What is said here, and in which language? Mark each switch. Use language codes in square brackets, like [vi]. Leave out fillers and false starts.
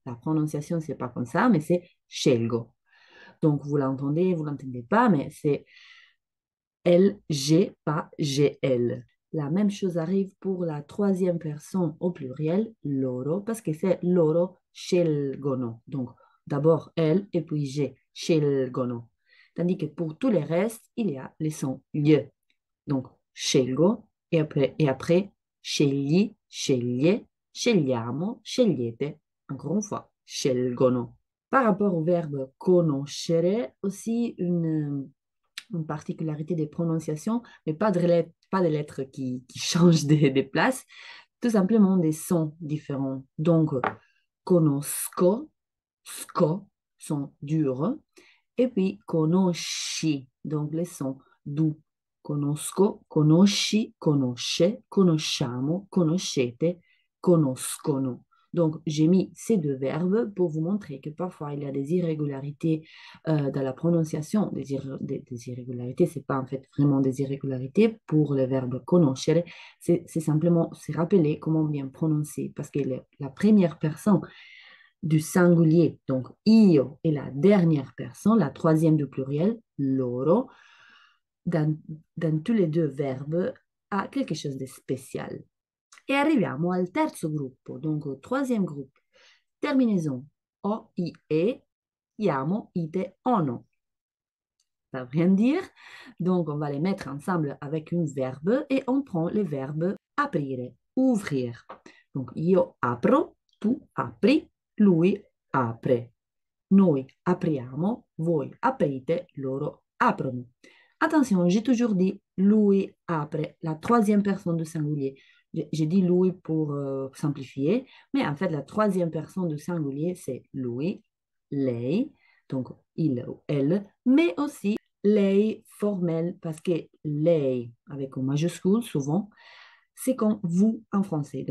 [fr] La prononciation, c'est pas comme ça, mais c'est scelgo. Donc, vous l'entendez, vous l'entendez pas, mais c'est LG, pas GL. La même chose arrive pour la troisième personne au pluriel, loro, parce que c'est loro scelgono. Donc, d'abord elle et puis G, scelgono. Tandis que pour tous les restes, il y a les sons lieu. Donc, scelgo et après scegli, sceglie, scegliamo, scegliete. Encore une fois, scelgono. Par rapport au verbe conoscere, aussi une particularité des prononciations, mais pas de lettres qui changent des places, tout simplement des sons différents. Donc, conosco, sco sont durs, et puis conosci, donc les sons doux. [it] Conosco, conosci, conosce, conosciamo, conoscete, conoscono. [fr] Donc, j'ai mis ces deux verbes pour vous montrer que parfois il y a des irrégularités dans la prononciation. Des irrégularités, c'est pas en fait vraiment des irrégularités pour le verbe conoscere, c'est simplement se rappeler comment bien prononcer parce que la première personne du singulier, donc io, et la dernière personne, la troisième du pluriel, loro, dans, dans tous les deux verbes, a quelque chose de spécial. [it] E arriviamo al terzo gruppo, [fr] donc au troisième groupe. Terminaison o, i, e, iamo, ite, ono. Ça veut rien dire. Donc, on va les mettre ensemble avec un verbe et on prend le verbe aprire, ouvrir. [it] Donc, io apro, tu apri, lui apre. Noi apriamo, voi aprite, loro aprono. [fr] Attention, j'ai toujours dit lui apre, la troisième personne du singulier. J'ai dit lui pour simplifier, mais en fait, la troisième personne du singulier, c'est lui, lei, donc il ou elle, mais aussi lei formel, parce que lei, avec un majuscule souvent, c'est comme vous en français.